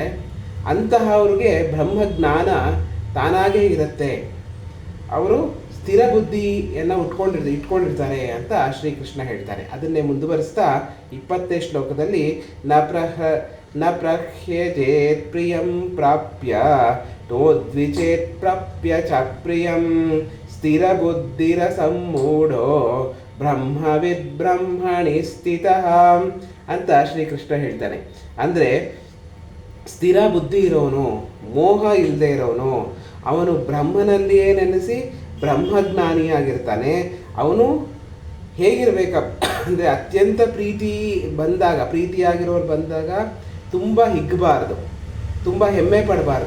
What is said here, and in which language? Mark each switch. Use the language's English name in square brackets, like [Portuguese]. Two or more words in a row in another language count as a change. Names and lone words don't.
[Kannada] ಅಂತಹವ್ರಿಗೆ ಬ್ರಹ್ಮಜ್ಞಾನ ತಾನಾಗೇ ಇರುತ್ತೆ. ಅವರು ಸ್ಥಿರ ಬುದ್ಧಿಯನ್ನು ಇಟ್ಕೊಂಡಿರ್ತಾರೆ ಅಂತ ಶ್ರೀಕೃಷ್ಣ ಹೇಳ್ತಾರೆ. ಅದನ್ನೇ ಮುಂದುವರಿಸ್ತಾ 20ನೇ ಶ್ಲೋಕದಲ್ಲಿ [Sanskrit] ನ ಪ್ರಹ್ಯಜೇತ್ ಪ್ರಿಯಂ ಪ್ರಾಪ್ಯ ತೋದ್ವಿಚೇತ್ ಪ್ರಾಪ್ಯ ಚ ಪ್ರಿಯಂ ಸ್ಥಿರ ಬುದ್ಧಿರ ಸಮ್ಮೂಢೋ ಬ್ರಹ್ಮವಿದ್ ಬ್ರಹ್ಮಣಿ ಸ್ಥಿತಃ [Kannada] ಅಂತ ಶ್ರೀಕೃಷ್ಣ ಹೇಳ್ತಾನೆ. ಅಂದರೆ ಸ್ಥಿರ ಬುದ್ಧಿ ಇರೋನು, ಮೋಹ ಇಲ್ಲದೆ ಇರೋನು, ಅವನು ಬ್ರಹ್ಮನಲ್ಲಿಯೇ ನೆನೆಸಿ ಬ್ರಹ್ಮಜ್ಞಾನಿಯಾಗಿರ್ತಾನೆ. ಅವನು ಹೇಗಿರ್ಬೇಕಪ್ಪ ಅಂದರೆ ಅತ್ಯಂತ ಪ್ರೀತಿಯಾಗಿರೋರು ಬಂದಾಗ ತುಂಬ ಹಿಗ್ಗಬಾರ್ದು, ತುಂಬ ಹೆಮ್ಮೆ ಪಡಬಾರ್ದು.